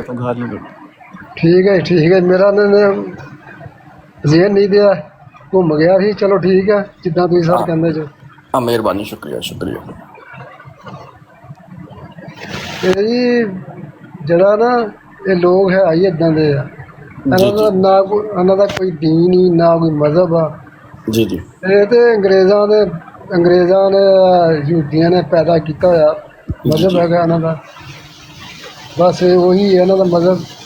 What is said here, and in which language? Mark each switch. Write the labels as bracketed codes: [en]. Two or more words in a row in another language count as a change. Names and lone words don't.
[pa] تو گال نہیں کٹ ٹھیک ہے میرا ذہن نہیں دیا گھوم گیا سی. چلو ٹھیک ہے جداں تسی سر کہندے جو. ہاں مہربانی شکریہ شکریہ. جی جڑا نا یہ لوگ ہے ہی اداں دے آ. انہاں دا کوئی دین ہی نہ کوئی مذہب آ. جی جی یہ تے انگریزاں نے یہودیاں نے پیدا کیتا ہوا مذہب ہے انہاں دا. بس وہی ہے انہاں دا مذہب.